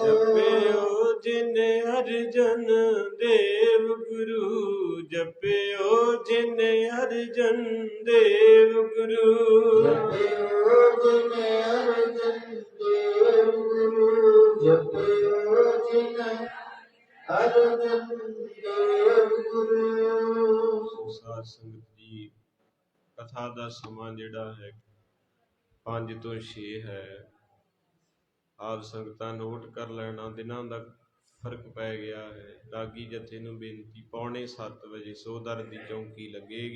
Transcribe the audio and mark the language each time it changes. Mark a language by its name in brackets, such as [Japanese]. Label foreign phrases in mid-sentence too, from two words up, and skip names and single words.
[Punjabi] ਜਪਿਓ ਜਿਨ ਹਰਿਜਨ ਦੇਵ ਗੁਰੂ, ਜਪਿਓ ਜਿਨ ਹਰਿਜਨ ਦੇਵ ਗੁਰੂ। ਜਪਿਓ ਜਿਨ ਹਰਿਜਨ ਦੇਵ ਗੁਰੂ। ਜਪਿਓ ਜਿਨ ਹਰਿਜਨ ਦੇਵ ਗੁਰੂ। ਸਾਧ ਸੰਗਤ ਜੀ, ਕਥਾ ਦਾ ਸਮਾਂ ਜਿਹੜਾ ਹੈ 5 ਤੋਂ 6 ਹੈ। ਆਪ ਸੰਗਤਾਂ ਨੋਟ ਕਰ ਲੈਣਾ, ਦਿਨਾਂ ਦਾ ਫਰਕ ਪੈ ਗਿਆ ਹੈ। ਰਾਗੀ ਜਥੇ ਨੂੰ ਬੇਨਤੀ, 6:45 ਵਜੇ ਸੋਦਰ ਦੀ ਚੌਂਕੀ ਲੱਗੇਗੀ।